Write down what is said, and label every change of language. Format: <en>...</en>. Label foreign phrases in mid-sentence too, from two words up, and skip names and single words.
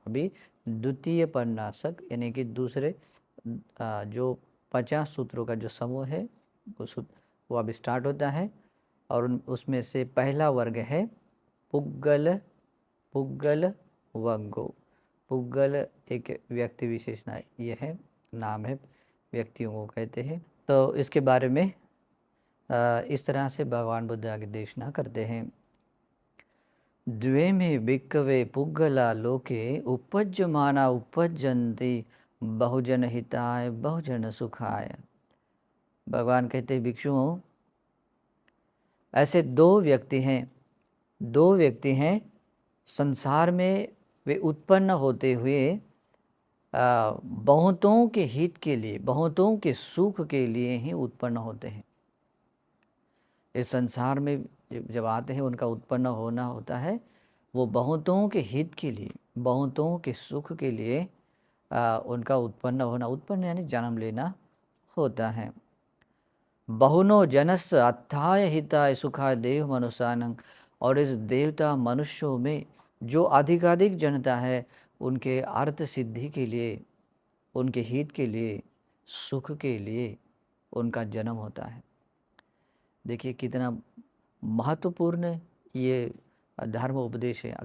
<hi>अभी द्वितीय पन्नासक यानी कि दूसरे जो 50 सूत्रों का जो समूह है वो अभी स्टार्ट होता है और उसमें से पहला वर्ग है</hi> <pi>पुग्गल, पुग्गल वग्गो।</pi> <hi>पुग्गल एक व्यक्ति विशेषण ये है, नाम है, व्यक्तियों को कहते हैं। तो इसके बारे में इस तरह से भगवान बुद्ध आगे देशना करते हैं।</hi> <pi>द्वे में भिक्खवे पुग्गला लोके उपज्यमाना उपज्यन्ति बहुजन हिताय बहुजन सुखाय।</pi> <hi>भगवान कहते हैं भिक्षुओं, ऐसे दो व्यक्ति हैं संसार में, वे उत्पन्न होते हुए बहुतों के हित के लिए, बहुतों के सुख के लिए ही उत्पन्न होते हैं। इस संसार में जब आते हैं उनका उत्पन्न होना होता है वो बहुतों के हित के लिए, बहुतों के सुख के लिए उनका उत्पन्न होना, उत्पन्न यानी जन्म लेना होता है।</hi> <pi>बहुनो जनस अत्थाय हिताय सुखाय देव मनुष्यानंग।</pi> <hi>और इस देवता मनुष्यों में जो अधिकाधिक जनता है उनके अर्थ सिद्धि के लिए, उनके हित के लिए, सुख के लिए उनका जन्म होता है। देखिए कितना महत्वपूर्ण ये धर्म उपदेश है।</hi>